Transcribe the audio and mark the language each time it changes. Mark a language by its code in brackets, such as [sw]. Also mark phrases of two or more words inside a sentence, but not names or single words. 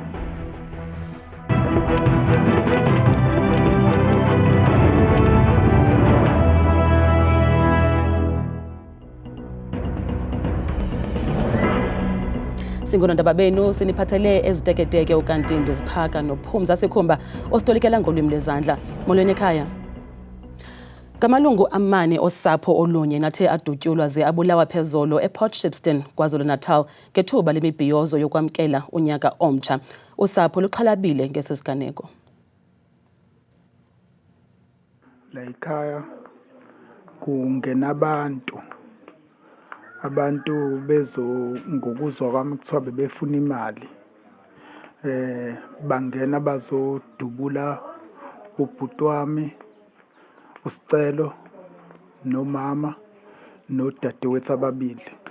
[xh] Singonondaba benu siniphathele eziteketeke ukanti ndiziphaka noPhumza Sikhumba ositolikela ngolwimi lwezandla. Molweni ekhaya. Ngamalungu amane osapho olunye nathe adutyulwa abulawa phezolo ePort Shepstone KwaZulu-Natal ngethuba lemibhiyozo yokwamkela unyaka omtsha. Usapho luxhalabile ngesisiganeko. [zu] La ekhaya kungenabantu bezo ngokuzwa kwami kuthiwa bebefuna imali, bangena bazodubula ubhuti wami uSicelo nomama nodadewethu ababili.